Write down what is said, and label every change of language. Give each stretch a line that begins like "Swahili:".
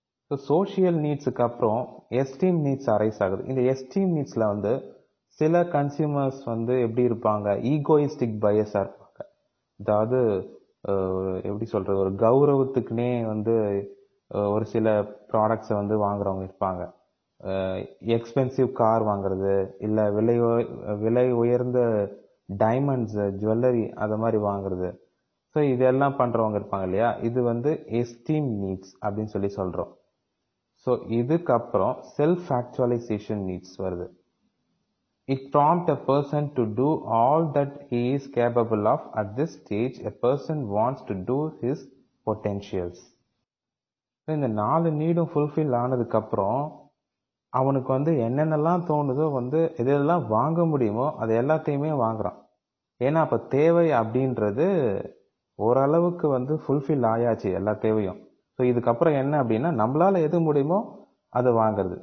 Tamil: So social needsக்கு அப்புறம் esteem needs arise ஆகுது. இந்த எஸ்டீம் நீட்ஸ்ல வந்து சில கன்சியூமர்ஸ் வந்து எப்படி இருப்பாங்க, ஈகோயிஸ்டிக் பயஸா இருப்பாங்க. அதாவது எப்படி சொல்றது, ஒரு கௌரவத்துக்குனே வந்து ஒரு சில ப்ராடக்ட்ஸை வந்து வாங்குறவங்க இருப்பாங்க. எக்ஸ்பென்சிவ் கார் வாங்குறது, இல்லை விலை உயர்ந்த டைமண்ட்ஸ், ஜுவல்லரி அதை மாதிரி வாங்குறது. ஸோ இதெல்லாம் பண்ணுறவங்க இருப்பாங்க இல்லையா, இது வந்து எஸ்டீம் நீட்ஸ் அப்படின்னு சொல்கிறோம். ஸோ இதுக்கப்புறம் செல்ஃப் ஆக்சுவலைசேஷன் நீட்ஸ் வருது.
English: It prompts a person to do all that he is capable of. At this stage, a person wants to do his potentials.
Tamil: இந்த 4 நீடும் ஃபுல்ஃபில் ஆனதுக்கப்புறம் அவனுக்கு வந்து என்னென்னலாம் தோணுதோ வந்து எதெல்லாம் வாங்க முடியுமோ அது எல்லாத்தையுமே வாங்குறான். ஏன்னா அப்போ தேவை அப்படின்றது ஓரளவுக்கு வந்து ஃபுல்ஃபில் ஆயாச்சு எல்லா தேவையும். ஸோ இதுக்கப்புறம் என்ன அப்படின்னா நம்மளால எது முடியுமோ அதை வாங்குறது.